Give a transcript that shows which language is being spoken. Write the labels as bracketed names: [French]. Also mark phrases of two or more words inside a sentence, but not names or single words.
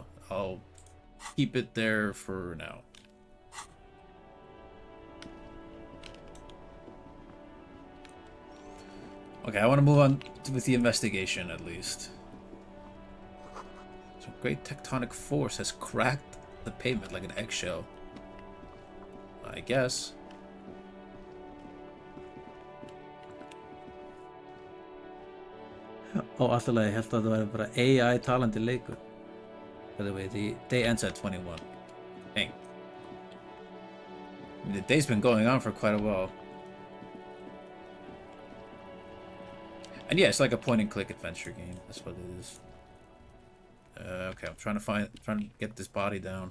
[English] I'll keep it there for now. Okay, I want to move on with the investigation at least. So great tectonic force has cracked the pavement like an eggshell. I guess. [Icelandic] Ó, alltaf leið, ég held að þetta væri bara AI talandi leikur. [English] By the way, the day ends at 21. Dang. I mean, the day's been going on for quite a while. And yeah, it's like a point-and-click adventure game. That's what it is. Okay, I'm trying to get this body down.